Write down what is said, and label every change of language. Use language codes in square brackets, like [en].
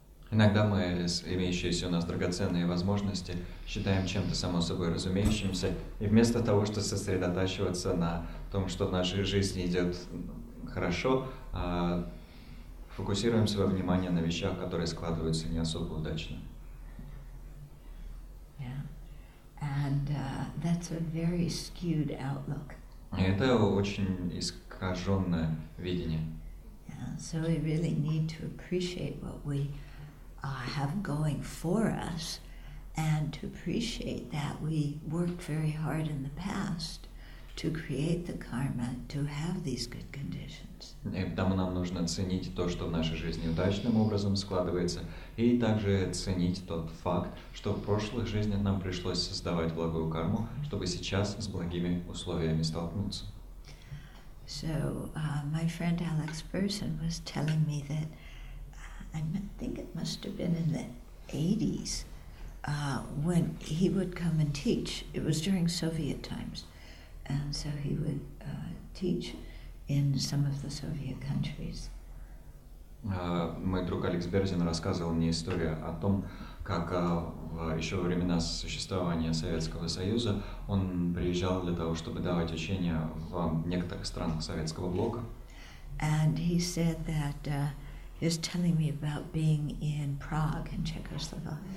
[ru] Иногда мы имеющиеся у нас драгоценные возможности считаем чем-то само собой разумеющимся, и вместо того, чтобы сосредотачиваться на том, что в нашей жизни идет хорошо, фокусируем свое внимание на вещах, которые складываются не особо удачно. [en] Yeah. And that's a very skewed outlook. [ru] И это очень искаженное видение. [en] Yeah. So we really need to appreciate what we have going for us, and to appreciate that we worked very hard in the past to create the karma to have these good conditions. [ru] И потому нам нужно ценить то, что в нашей жизни удачным образом складывается, и также ценить тот факт, что в прошлых жизнях нам пришлось создавать благую карму, чтобы сейчас с благими условиями столкнуться. [en] So my friend Alex Burson was telling me that I think it must have been in the 80s when he would come and teach. It was during Soviet times. And so he would teach in some of the Soviet countries. [ru] Мой друг Алекс Берзин рассказывал мне историю о том, как еще во времена существования Советского Союза он приезжал для того, чтобы давать учения в некоторых странах Советского блока. [en] And he said that he was telling me about being in Prague in Czechoslovakia.